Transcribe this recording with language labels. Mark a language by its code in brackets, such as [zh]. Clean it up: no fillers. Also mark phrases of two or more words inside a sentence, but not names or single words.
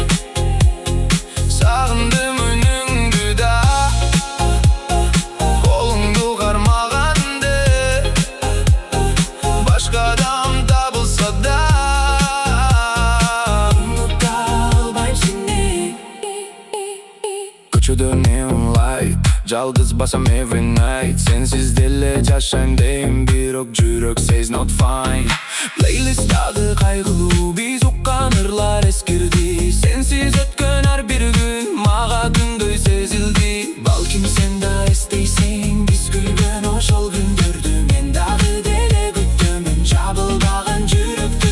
[ky] Сагындым үнүңдү да, колуңду кармаганды. Башка адам табылса да, унута албайм сени. Көчөдө [en] neon light, [ky] жалгыз басам [en] every night. [ky] Сенсиз деле жашайм дейм, бирок жүрөк [en] says not fine. [ky] Плейлист дагы кайгылуу, биз уккан ырлар эскирди. Сенсиз өткөн ар бир күн мага күндөй сезилди. Балким сен да эстейсиң биз күлгөн ошол күндөрдү. Мен дагы деле күтөмүн жабылбаган жүрөктү.